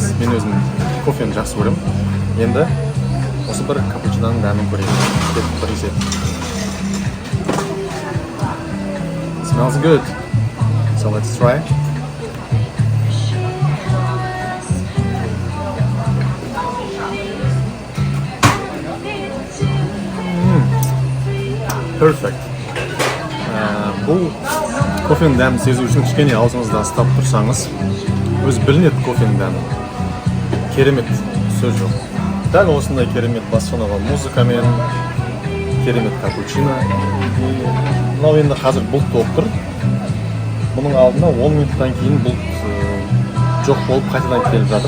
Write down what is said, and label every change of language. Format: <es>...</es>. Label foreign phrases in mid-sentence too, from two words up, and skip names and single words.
<kk>Мен өзім кофені жақсы көремін. Енді осы бір капучиноның дәмін көрейін. Кетіп бір есеп.</kk> <en>Smells good. So let's try. Perfect.</en> <kk>Бұл кофенің дәмін сезу үшін кішкене аузыңызда ұстап тұрсаңыз, өзі білінеді кофенің дәмі. Керемет, сөз жоқ. Дәл осындай керемет бассонаға музыкамен, керемет капучино. Мынау енді қазір бұлт болып тұр. Бұның алдында 10 минуттан кейін бұлт жоқ болып қайтадан келіп жатыр.</kk>